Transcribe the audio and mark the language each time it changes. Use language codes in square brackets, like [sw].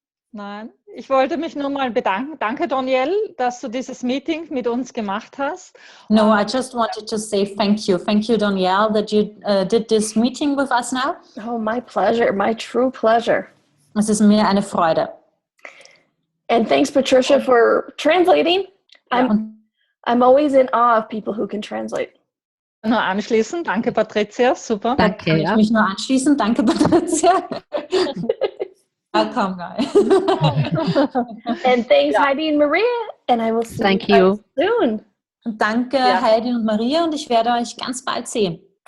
[de] Nein, ich wollte mich nur mal bedanken. Danke, Donnielle, dass du dieses Meeting mit uns gemacht hast. [en] No, I just wanted to say thank you. Thank you, Donnielle, that you did this meeting with us now. Oh, my pleasure. My true pleasure. [de] Es ist mir eine Freude. [en] And thanks, Patricia, for translating. I'm always in awe of people who can translate. [de] Nur anschließen. Danke, Patricia. Super. Danke, Kann ich mich nur anschließen. Danke, Patricia. [en] Welcome, guys. And thanks, Heidi and Maria. And I will see you soon. [de] Und danke, Heidi und Maria. Und ich werde euch ganz bald sehen.